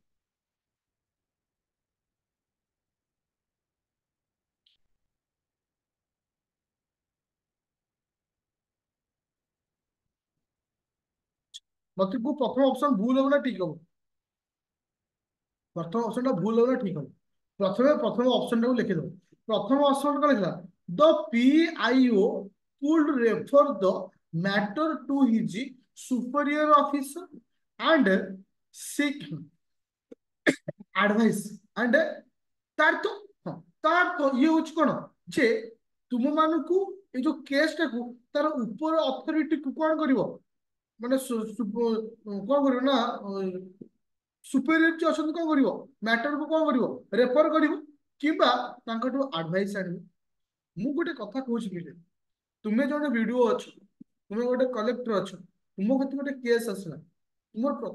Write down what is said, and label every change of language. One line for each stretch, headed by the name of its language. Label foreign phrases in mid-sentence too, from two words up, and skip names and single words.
Odia: ମତେ କୁହ ପ୍ରଥମ ଅପସନ ଭୁଲ ହବ ନା ଠିକ ହବ ପ୍ରଥମ ଅପସନ ଟା ଭୁଲ ହବ ନା ଠିକ ହବ ପ୍ରଥମ ଅପସନ ଟାକୁ ଲେଖିଦବ ପ୍ରଥମ ଅପସନ କଣ
English: ଲେଖିଲା the PIO could refer the matter to his superior officer and seek advice and
Odia: ତାର ତ ହଁ ତାର ତ ଇଏ ହଉଛି କଣ ଯେ ତୁମ ମାନଙ୍କୁ ଏଇ ଯୋଉ କେସ୍ ଟାକୁ ତାର ଉପର ଅଥରିଟି କୁ କଣ କରିବ ମାନେ କଣ କରିବ ନା ସୁପେରିୟର ଯିଏ ଅଛନ୍ତି କଣ କରିବ ମ୍ୟାଟରକୁ କଣ କରିବ ରେଫର କରିବ କିମ୍ବା ତାଙ୍କଠୁ ଆଡଭାଇସ ଆଣିବ ମୁଁ ଗୋଟେ କଥା କହୁଛି କି ତୁମେ ଜଣେ ଭିଡିଓ ଅଛ ତୁମେ ଗୋଟେ କଲେକ୍ଟର ଅଛ ତୁମ କତିକି ଗୋଟେ କେସ୍ ଆସିଲା ତୁମର